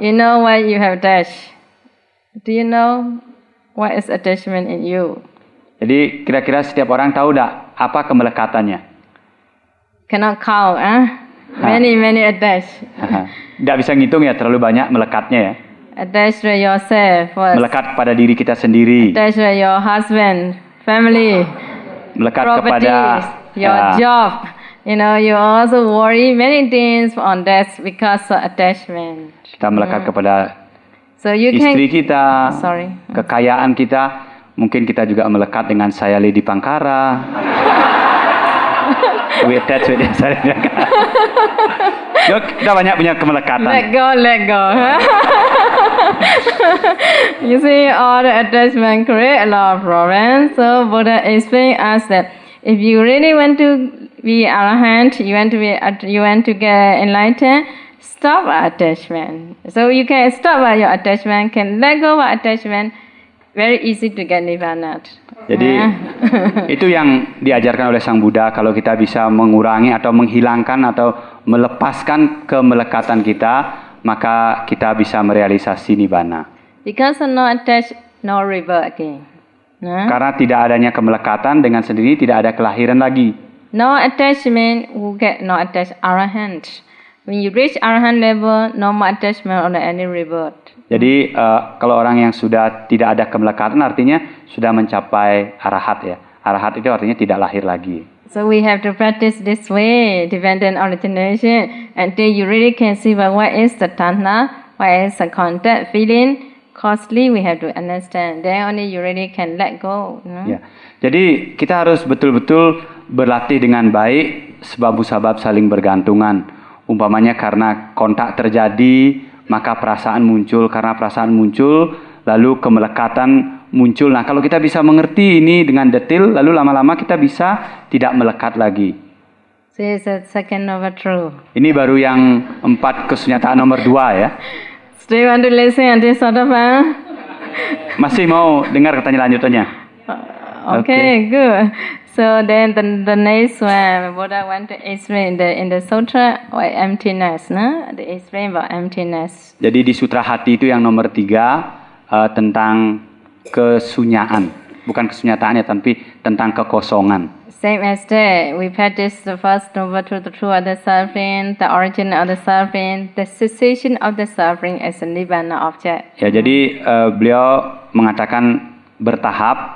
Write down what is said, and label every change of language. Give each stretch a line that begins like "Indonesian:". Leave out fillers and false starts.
English: You know why you have attached? Do you know what is attachment in you?
Indonesian: Jadi kira-kira setiap orang tahu tak apa kemelekatannya?
English: Cannot count, Many attached.
Indonesian: Tidak bisa ngitung ya, terlalu banyak melekatnya ya.
English: Attach to yourself first.
Indonesian: Melekat pada diri kita sendiri.
English: Attach to your husband, family,
Indonesian: melekat
English: properties, your job. You also worry many things on that because of attachment.
Indonesian: Kita melekat kepada
English: so you
Indonesian: istri kita,
English: sorry.
Indonesian: Kekayaan kita. Mungkin kita juga melekat dengan saya Lady Pangkara.
English: We attach with
Indonesian: saya Lady Pangkara. Kita banyak punya kemelekatan.
English: Let go. You see, all the attachment create a lot of problems. So Buddha explained us that if you really want to be arahant, you want to get enlightened, stop attachment. So you can stop your attachment, can let go of attachment. Very easy to get nirvana.
Indonesian: Jadi itu yang diajarkan oleh Sang Buddha, kalau kita bisa mengurangi atau menghilangkan atau melepaskan kemelekatan kita, maka kita bisa merealisasi nibbana.
English: Because no attach, no rebirth again.
Indonesian: Karena tidak adanya kemelekatan, dengan sendiri tidak ada kelahiran lagi.
English: No attachment, we get no attached arahant. When you reach arahant level, no more attachment or any rebirth.
Indonesian: Jadi kalau orang yang sudah tidak ada kemelekatan artinya sudah mencapai arahat ya. Arahat itu artinya tidak lahir lagi.
English: So we have to practice this way, dependent origination, until you really can see what is the tanha, what is the contact, feeling. Costly we have to understand. Then only you really can let go.
Indonesian: Ya. Jadi kita harus betul-betul berlatih dengan baik sebab-sebab saling bergantungan. Umpamanya karena kontak terjadi, maka perasaan muncul. Karena perasaan muncul, lalu kemelekatan muncul. Nah, kalau kita bisa mengerti ini dengan detail, lalu lama-lama kita bisa tidak melekat lagi.
English: So it's the second number true.
Indonesian: Ini baru yang 4 kesunyataan nomor 2 ya.
English: Do you want to listen until sort of
Indonesian: Masih mau dengar katanya lanjutannya?
English: Okay, good. So then the next one, Buddha want to explain in the sutra emptiness, no? The explain about emptiness.
Indonesian: Jadi di sutra hati itu yang nomor 3 tentang kesunyaan, bukan kesunyataan ya, tapi tentang kekosongan.
English: Same as that, we practice the first noble truth, the true of the suffering, the origin of the suffering, the cessation of the suffering as a nibbana object.
Indonesian: Ya, jadi beliau mengatakan bertahap.